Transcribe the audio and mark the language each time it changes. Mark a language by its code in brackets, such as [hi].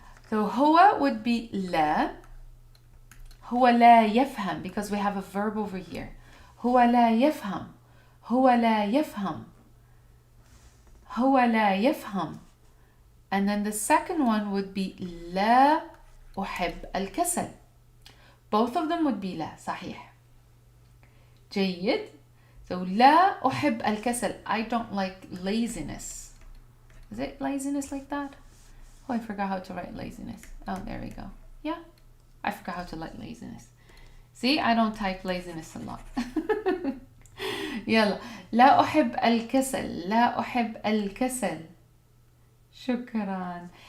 [en] So هو would be لا. [ar] هو لا يفهم [en] because we have a verb over here. [ar] هو لا يفهم. هو لا يفهم. هو لا يفهم. [en] And then the second one would be [ar] لا أحب الكسل. [en] Both of them would be لا. [ar] صحيح. جيد. [en] So [ar] لا أحب الكسل. [en] I don't like laziness. Is it laziness like that? Oh, I forgot how to write laziness. Oh, there we go. Yeah. I forgot how to write laziness. See, I don't type laziness a lot. [ar] يلا. لا أحب الكسل. لا أحب الكسل. شكرا.